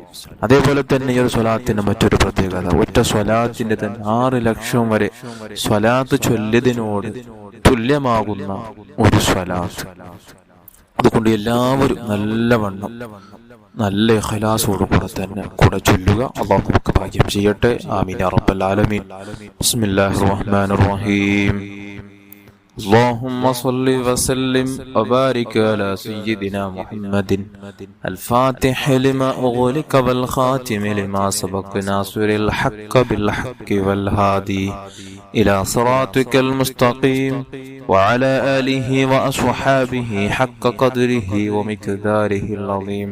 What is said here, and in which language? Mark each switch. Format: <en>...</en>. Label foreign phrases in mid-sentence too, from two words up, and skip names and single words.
<ml>അതേപോലെ തന്നെ ഈ ഒരു സ്വലാത്തിന്റെ മറ്റൊരു പ്രത്യേകത, ഒറ്റ സ്വലാത്തിന്റെ തന്നെ 6 ലക്ഷം വരെ സ്വലാത്ത് ചൊല്ലിയതിനോട് തുല്യമാകുന്ന ഒരു സ്വലാത്ത്. അതുകൊണ്ട് എല്ലാവരും നല്ലവണ്ണം നല്ല ഇഖ്ലാസോട് കൂടെ തന്നെ കൂടെ ചൊല്ലുക. അല്ലാഹു നമുക്ക് ഭാഗ്യം ചെയ്യട്ടെ.</ml> <ar>آمين يا رب العالمين. بسم الله الرحمن الرحيم. اللهم صل وسلم وبارك على سيدنا محمد الفاتح لما أغلق والخاتم لما سبق ناصر الحق بالحق والهادي إلى صراطك المستقيم وعلى آله وأصحابه حق قدره ومقداره العظيم.</ar>